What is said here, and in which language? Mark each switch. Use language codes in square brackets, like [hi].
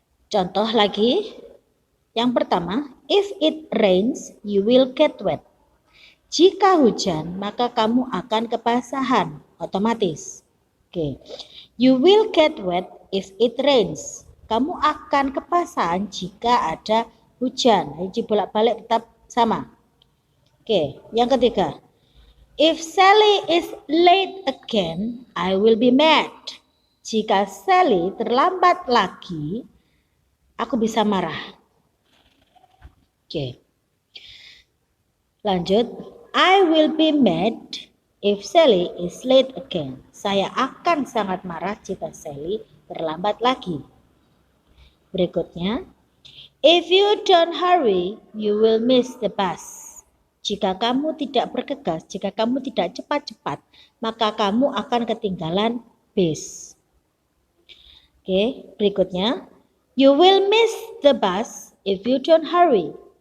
[id] Contoh lagi, yang pertama, [en] if it rains, you will get wet. [id] Jika hujan, maka kamu akan kebasahan otomatis. Oke. [en] You will get wet if it rains. [id] Kamu akan kebasahan jika ada hujan. Jadi bolak-balik tetap sama. Oke, yang ketiga. [en] If Sally is late again, I will be mad. [id] Jika Sally terlambat lagi, aku bisa marah. Oke. Lanjut. [en] I will be mad if Sally is late again. [id] Saya akan sangat marah jika Sally terlambat lagi. Berikutnya, [en] if you don't hurry, you will miss the bus. [id] Jika kamu tidak bergegas, jika kamu tidak cepat-cepat, maka kamu akan ketinggalan bis. Oke, berikutnya. [en] You will miss the bus if you don't hurry.